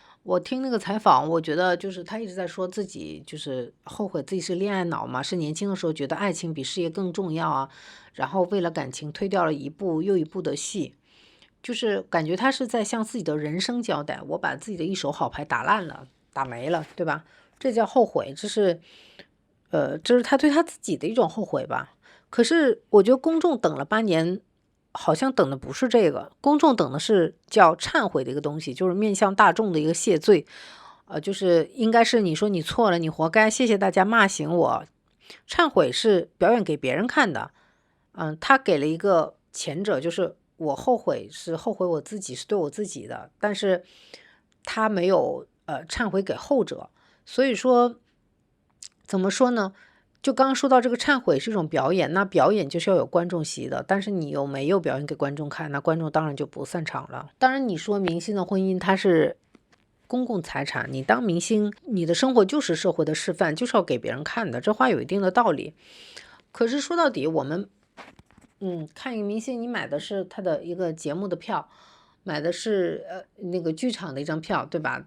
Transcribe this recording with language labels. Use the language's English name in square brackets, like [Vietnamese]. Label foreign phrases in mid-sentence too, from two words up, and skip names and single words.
[Chinese] 我聽那個採訪，我覺得就是他一直在說自己就是後悔自己是戀愛腦嘛，是年輕的時候覺得愛情比事業更重要啊，然後為了感情推掉了一部又一部的戲，就是感觉他是在向自己的人生交代，我把自己的一手好牌打烂了，打沒了，对吧？這叫後悔，這是他對他自己的一種后悔吧。可是我覺得公眾等了8年。好像等的不是這個，公眾等的是叫懺悔的一個東西，就是面向大眾的一個謝罪，就是應該是你說你錯了，你活該，謝謝大家罵醒我。懺悔是表演給別人看的，他給了一個前者，就是我後悔是後悔我自己，是對我自己的，但是他沒有懺悔給後者，所以說怎麼說呢？就剛剛說到這個懺悔是一種表演，那表演就是要有觀眾席的，但是你又沒有表演給觀眾看，那觀眾當然就不散場了。當然你說明星的婚姻它是公共財產，你當明星你的生活就是社會的示範，就是要給別人看的，這話有一定的道理。可是說到底我們看一個明星，你買的是他的一個節目的票，買的是那個劇場的一張票，对吧？